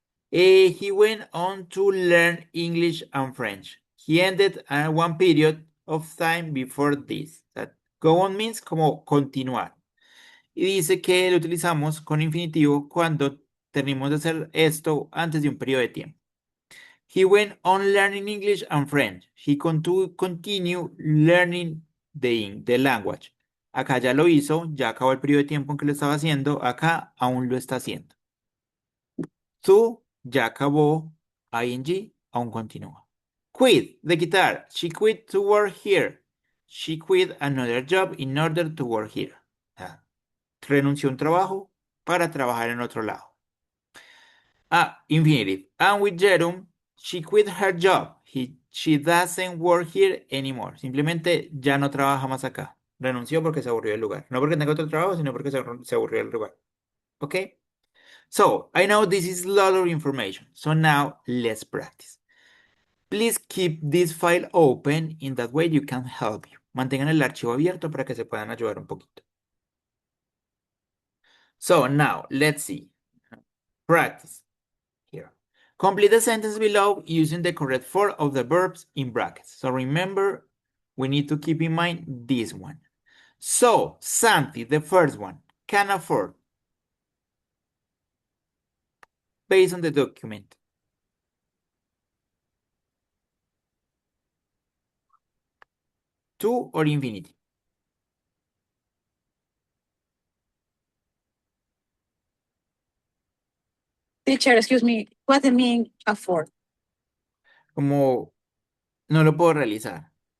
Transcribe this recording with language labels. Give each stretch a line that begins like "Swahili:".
English: He went on to learn English and French. He ended one period of time before this. That go on means
Spanish: como continuar. Y dice que lo utilizamos con infinitivo cuando terminamos de hacer esto antes de un periodo de tiempo.
English: He went on learning English and French. He continued learning the language.
Spanish: Acá ya lo hizo, ya acabó el periodo de tiempo en que lo estaba haciendo. Acá aún lo está haciendo. To ya acabó, ing aún continúa.
English: Quit, the guitar. She quit to work here. She quit another job in order to work here.
Spanish: Renunció a un trabajo para trabajar en otro lado.
English: Infinitive. And with Jerome, she quit her job. She doesn't work here anymore.
Spanish: Simplemente ya no trabaja más acá. Renunció porque se aburrió del lugar. No porque tenga otro trabajo, sino porque se aburrió del lugar.
English: Okay? So, I know this is a lot of information. So now, let's practice. Please keep this file open. In that way, you can help you.
Spanish: Mantengan el archivo abierto para que se puedan ayudar un poquito.
English: So now, let's see. Practice. Here. Complete the sentence below using the correct form of the verbs in brackets. So remember, we need to keep in mind this one. So, Santi, the first one, can afford. Based on the document. To or infinity. Teacher, excuse me, what do you mean afford?
Spanish: Como no lo puedo realizar.